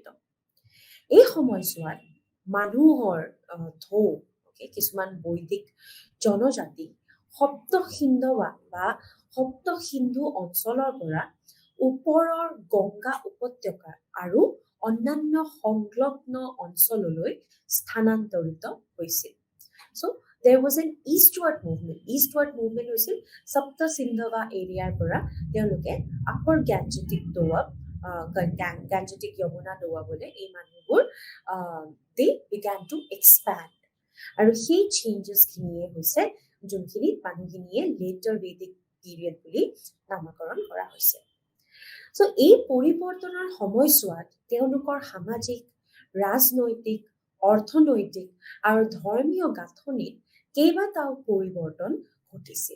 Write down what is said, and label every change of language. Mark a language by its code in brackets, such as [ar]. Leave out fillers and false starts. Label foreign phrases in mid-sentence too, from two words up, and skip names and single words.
[as] এই সময়ছোৱাত মানুহৰ ঢৌ, কিছুমান বৈদিক জনজাতি সপ্ত সিন্ধু অঞ্চলৰ পৰা ওপৰৰ গংগা উপত্যকা আৰু অন্যান্য সংলগ্ন অঞ্চললৈ স্থানান্তৰিত হৈছিল। চ' [en] there was an eastward movement [as] হৈছিল সপ্ত সিন্ধৱা এৰিয়াৰ পৰা তেওঁলোকে [en] upper Gangetic doab, [as] গ্যাঞ্জেটিক যমুনা দোৱাবলৈ এই মানুহবোৰ [en] they began to expand, [as] আৰু সেই চেঞ্জেছ খিনিয়ে হৈছে যোনখিনি মানুহখিনিয়ে [en] later Vedic period [as] বুলি নামকৰণ কৰা হৈছে। চ' এই পৰিৱৰ্তনৰ সময়ছোৱাত তেওঁলোকৰ সামাজিক, ৰাজনৈতিক, অৰ্থনৈতিক আৰু ধৰ্মীয় গাঁথনিত কেইবাটাও পৰিৱৰ্তন ঘটিছিল।